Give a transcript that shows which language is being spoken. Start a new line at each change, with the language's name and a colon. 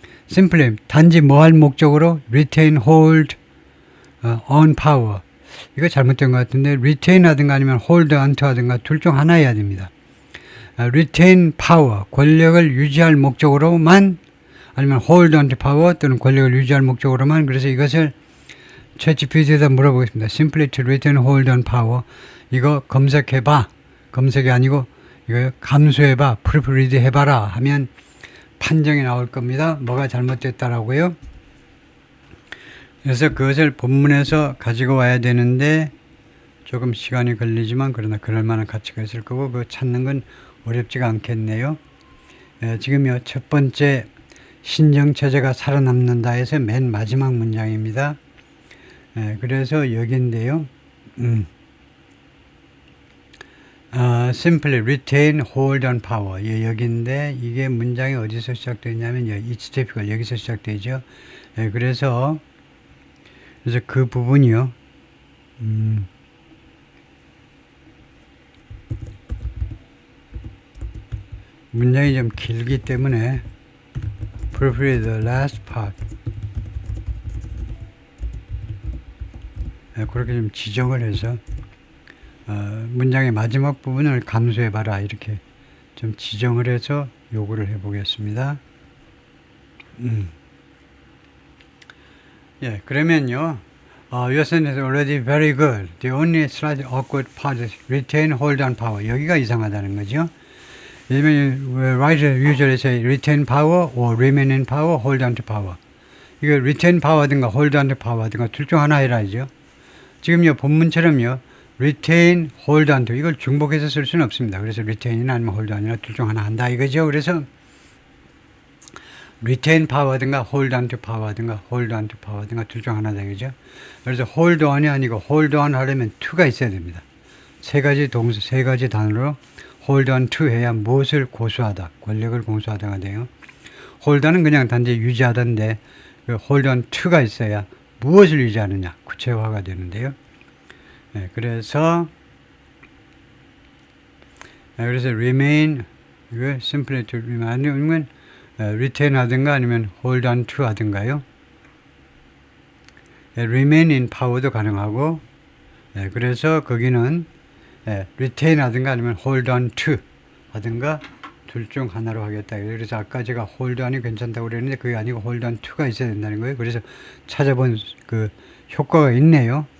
English: simply
Korean: 단지 뭐 할 목적으로
English: retain, hold on power.
Korean: 이거 잘못된 것 같은데 retain 하든가 아니면 hold on to 하든가 둘 중 하나 해야 됩니다. retain power, 권력을 유지할 목적으로만, 아니면
English: hold on to power
Korean: 또는 권력을 유지할 목적으로만. 그래서 이것을 챗GPT에다 물어보겠습니다.
English: simply to retain, hold on power.
Korean: 이거 검색해봐. 검색이 아니고 이거 감수해봐. proofread 해봐라 하면 판정이 나올 겁니다. 뭐가 잘못됐다라고요. 그래서 그것을 본문에서 가지고 와야 되는데 조금 시간이 걸리지만 그러나 그럴 만한 가치가 있을 거고 그거 찾는 건 어렵지가 않겠네요. 지금요 첫 번째 신정체제가 살아남는다 해서 맨 마지막 문장입니다. 그래서 여기인데요.
English: simply retain, hold on power.
Korean: 여기인데 이게 문장이 어디서 시작되냐면
English: each step
Korean: 가 여기서 시작되죠. 그래서 그 부분이요. 문장이 좀 길기 때문에
English: proofread the last part.
Korean: 그렇게 좀 지정을 해서 문장의 마지막 부분을 감수해봐라 이렇게 좀 지정을 해서 요구를 해보겠습니다. 그러면요.
English: Your sentence is already very good. The only slightly awkward part is retain, hold on power.
Korean: 여기가 이상하다는 거죠.
English: Writer usually say retain power or remain in power, hold on to power.
Korean: 이거 retain power든가 hold on to power든가 둘 중 하나 해라죠. 지금요 본문처럼요 retain, hold on to 이걸 중복해서 쓸 수는 없습니다. 그래서 retain이나 아니면 hold on이나 둘 중 하나 한다 이거죠. 그래서 retain power든가 hold on to power든가 hold on to power든가 둘 중 하나 되겠죠. 그래서 hold on이 아니고 hold on 하려면 to가 있어야 됩니다. 세 가지 단어로 hold on to 해야 무엇을 고수하다, 권력을 고수하다가 돼요. hold on은 그냥 단지 유지하다인데 hold on to가 있어야 무엇을 유지하느냐, 구체화가 되는데요. 그래서 remain, 이거 simply to remain, 아니면 retain 하든가 아니면 hold on to 하든가요. remain in power도 가능하고, 그래서 거기는 retain 하든가 아니면 hold on to 하든가 둘 중 하나로 하겠다. 그래서 아까 제가 hold on이 괜찮다고 그랬는데 그게 아니고 hold on to가 있어야 된다는 거예요. 그래서 찾아본 그 효과가 있네요.